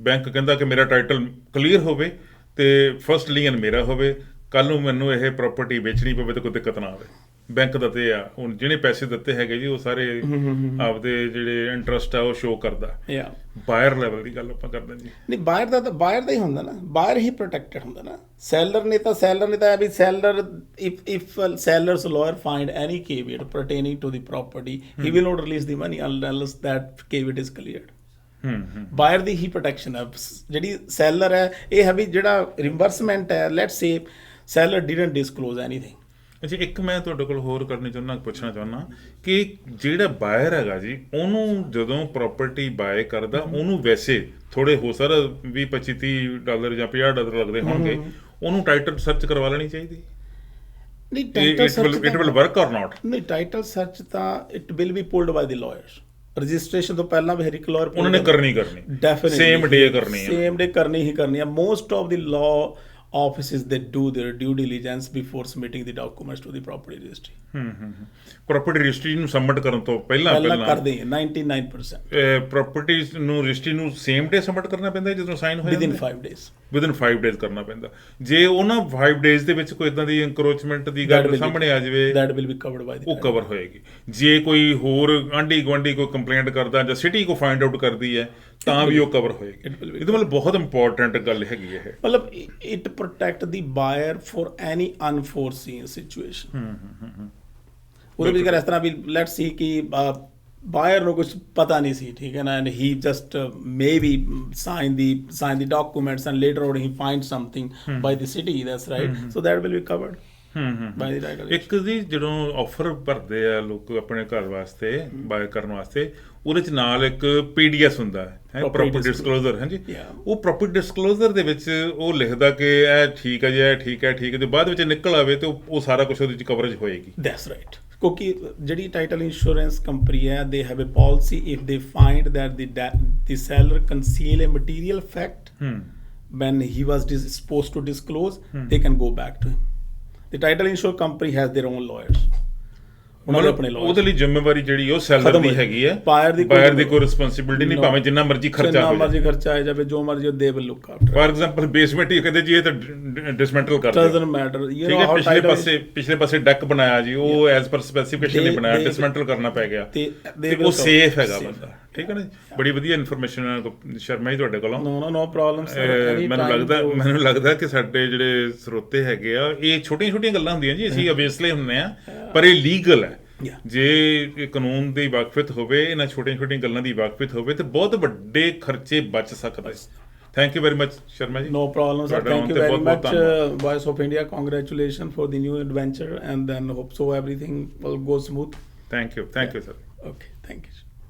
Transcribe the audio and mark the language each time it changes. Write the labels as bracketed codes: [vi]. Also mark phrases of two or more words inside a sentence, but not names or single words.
[pa] ਬੈਂਕ ਕਹਿੰਦਾ ਕਿ ਮੇਰਾ [en] title clear [pa] ਹੋਵੇ ਤੇ [en] first lien [pa] ਮੇਰਾ ਹੋਵੇ, ਕੱਲ ਨੂੰ ਮੈਨੂੰ ਇਹ ਪ੍ਰਾਪਰਟੀ ਵੇਚਣੀ ਪਵੇ ਤਾਂ ਕੋਈ ਦਿੱਕਤ ਨਾ ਆਵੇ। ਬੈਂਕ ਦਾ ਤੇ ਆ, ਹੁਣ ਜਿਹਨੇ ਪੈਸੇ ਦਿੱਤੇ ਹੈਗੇ ਜੀ ਉਹ ਸਾਰੇ ਆਪਦੇ ਜਿਹੜੇ ਇੰਟਰਸਟ ਆ ਉਹ ਸ਼ੋ ਕਰਦਾ। [en] buyer level [pa] ਦੀ ਗੱਲ ਆਪਾਂ ਕਰਦੇ ਜੀ। ਨਹੀਂ, ਬਾਇਰ ਦਾ ਹੀ ਹੁੰਦਾ ਨਾ, ਬਾਇਰ ਹੀ ਪ੍ਰੋਟੈਕਟਡ ਹੁੰਦਾ ਨਾ। ਸੈਲਰ ਨੇ ਤਾਂ ਵੀ ਸੈਲਰ [en] if seller's lawyer find any caveat pertaining to the property, he will not release the money unless that caveat is cleared. [pa] ਬਾਇਰ ਦੀ ਹੀ ਪ੍ਰੋਟੈਕਸ਼ਨ ਹੈ। ਜਿਹੜੀ ਸੈਲਰ ਹੈ ਇਹ ਹੈ ਵੀ ਜਿਹੜਾ ਰਿਮਬਰਸਮੈਂਟ ਹੈ, [en] let's say seller didn't disclose anything. [pa] ਅੱਛਾ, ਇੱਕ ਮੈਂ ਤੁਹਾਡੇ ਕੋਲ ਹੋਰ ਪੁੱਛਣਾ ਚਾਹੁੰਦਾ ਕਿ ਜਿਹੜਾ ਬਾਇਰ ਹੈਗਾ ਜੀ, ਉਹਨੂੰ ਜਦੋਂ ਪ੍ਰਾਪਰਟੀ ਬਾਏ ਕਰਦਾ ਉਹਨੂੰ ਵੈਸੇ ਥੋੜੇ ਹੋ ਸਰ $20-25 ਜਾਂ $50 ਲੱਗਦੇ ਹੋਣਗੇ, ਉਹਨੂੰ [en] title search [pa] ਕਰਵਾ ਲੈਣੀ ਚਾਹੀਦੀ? ਨਹੀਂ, [en] title search It will work or not? ਨਹੀਂ, title search ਤਾਂ it will be pulled by the lawyers. [pa] ਰਜਿਸਟ੍ਰੇਸ਼ਨ ਤੋਂ ਪਹਿਲਾਂ ਵੀ ਹਰ ਇੱਕ ਲਾਇਰ ਉਹਨਾਂ ਨੇ ਕਰਨੀ ਡੈਫੀਨਿਟਲੀ [en] same day [pa] ਕਰਨੀ ਹੈ, ਸੇਮ ਡੇ ਕਰਨੀ ਹੀ ਕਰਨੀ ਹੈ। [en] most of the law offices they do their due diligence before submitting the documents to the property registry. property registry [pa] ਨੂੰ ਸਬਮਿਟ ਕਰਨ ਤੋਂ ਪਹਿਲਾਂ ਪਹਿਲਾਂ ਕਰਦੇ ਹੀ 99% ਪ੍ਰਾਪਰਟੀ ਨੂੰ ਰਜਿਸਟਰੀ ਨੂੰ [en] same day [pa] ਸਬਮਿਟ ਕਰਨਾ ਪੈਂਦਾ ਜਦੋਂ ਸਾਈਨ ਹੋਇਆ [en] within 5 days. within 5 days [pa] ਕਰਨਾ ਪੈਂਦਾ। ਜੇ ਉਹਨਾਂ 5 ਡੇਜ਼ ਦੇ ਵਿੱਚ ਕੋਈ ਇਦਾਂ ਦੀ ਇਨਕਰੋਚਮੈਂਟ ਦੀ ਗੱਲ ਸਾਹਮਣੇ ਆ ਜਾਵੇ [en] that will be covered by the [pa] ਉਹ ਕਵਰ ਹੋਏਗੀ। ਜੇ ਕੋਈ ਹੋਰ ਆਂਢੀ ਗੁਆਂਢੀ ਕੋਈ ਕੰਪਲੇਂਟ ਕਰਦਾ ਜਾਂ ਸਿਟੀ ਕੋ [en] find out [pa] ਕਰਦੀ ਹੈ ਤਾਂ ਵੀ ਉਹ ਕਵਰ ਹੋਏਗੀ। ਇਹਦੇ ਮਤਲਬ ਬਹੁਤ ਇੰਪੋਰਟੈਂਟ ਗੱਲ ਹੈਗੀ ਇਹ। ਮਤਲਬ [en] it protect the buyer for any unforeseen situation. [pa] ਉਹਦੇ ਵਿੱਚ ਇਸ ਤਰ੍ਹਾਂ ਵੀ [en] let's see [pa] ਕਿ ਬਾਇਰ ਨੂੰ ਕੁਝ ਪਤਾ ਨਹੀਂ ਸੀ, ਠੀਕ ਹੈ ਨਾ, [en] And he just maybe sign the documents and later on he find something by the city, that's right, so that will be covered by the title. [pa] ਇੱਕ ਜੀ ਜਦੋਂ ਆਫਰ ਭਰਦੇ ਆ ਲੋਕ ਆਪਣੇ ਘਰ ਵਾਸਤੇ ਬਾਏ ਕਰਨ ਵਾਸਤੇ, ਉਹਦੇ ਚ ਨਾਲ ਇੱਕ ਪੀਡੀਐਸ ਹੁੰਦਾ ਹੈ, [en] property disclosure. [pa] ਹਾਂਜੀ, ਉਹ [en] property disclosure [pa] ਦੇ ਵਿੱਚ ਉਹ ਲਿਖਦਾ ਕਿ ਇਹ ਠੀਕ ਹੈ ਜੀ, ਇਹ ਠੀਕ ਹੈ, ਠੀਕ ਹੈ, ਤੇ ਬਾਅਦ ਵਿੱਚ ਨਿਕਲ ਆਵੇ ਤੇ ਉਹ ਸਾਰਾ ਕੁਝ ਉਹਦੇ ਚ ਕਵਰੇਜ ਹੋਏਗੀ। [en] that's right, [pa] ਕਿਉਂਕਿ ਜਿਹੜੀ [en] title insurance company ਹੈ, they have a policy if they find that the seller conceal a material fact when he was supposed to disclose, they can go back to him. The title insurance company has their own lawyers. [pa] ਉਹਦੇ ਲਈ ਜ਼ਿੰਮੇਵਾਰੀ ਜਿਹੜੀ ਉਹ ਸੈਲਰ ਦੀ ਹੈਗੀ ਹੈ, ਬਾਇਰ ਦੀ ਕੋਈ ਰਿਸਪੌਂਸਿਬਿਲਟੀ ਨਹੀਂ, ਭਾਵੇਂ ਜਿੰਨਾ ਮਰਜ਼ੀ ਖਰਚਾ ਆ ਜਾਵੇ, ਜੋ ਮਰਜ਼ੀ [en] they will look after. for example [pa] ਬੇਸਮੈਂਟ ਹੀ ਕਹਿੰਦੇ ਜੀ ਇਹ ਤਾਂ ਡਿਸਮੈਂਟਲ ਕਰ ਦਿਓ, [en] doesn't matter, you [pa] ਨੋ, ਪਿਛਲੇ ਪਾਸੇ ਡੈਕ ਬਣਾਇਆ ਜੀ, ਉਹ [en] as per specification [pa] ਨਹੀਂ ਬਣਾਇਆ, ਡਿਸਮੈਂਟਲ ਕਰਨਾ ਪੈ ਗਿਆ ਤੇ ਉਹ ਸੇਫ ਹੈਗਾ ਬੰਦਾ। ਠੀਕ ਹੈ ਨਾ, ਬੜੀ ਵਧੀਆ ਇਨਫੋਰਮੇਸ਼ਨ ਸ਼ਰਮਾ ਜੀ ਤੁਹਾਡੇ ਕੋਲੋਂ। [en] No problem sir. [pa] ਮੈਨੂੰ ਲੱਗਦਾ ਕਿ ਸਾਡੇ ਜਿਹੜੇ ਸਰੋਤੇ ਹੈਗੇ ਆ, ਇਹ ਛੋਟੀਆਂ ਛੋਟੀਆਂ ਗੱਲਾਂ ਹੁੰਦੀਆਂ ਜੀ, ਅਸੀਂ ਅਬਵੀਅਸਲੀ ਹੁੰਦੇ ਆ, ਪਰ ਇਹ ਲੀਗਲ ਹੈ। ਜੇ ਕਾਨੂੰਨ ਦੀ ਵਾਕਫੀਅਤ ਹੋਵੇ, ਇਹਨਾਂ ਛੋਟੀਆਂ ਛੋਟੀਆਂ ਗੱਲਾਂ ਦੀ ਵਾਕਫੀਅਤ ਹੋਵੇ ਤੇ ਬਹੁਤ ਵੱਡੇ ਖਰਚੇ ਬਚ ਸਕਦੇ। [en] Thank you very much, Sharma ji. No problem, sir. Thank you very much, Voice of India. Congratulations for the new adventure, and then hope so everything will go smooth. Thank you, sir. Okay, thank you.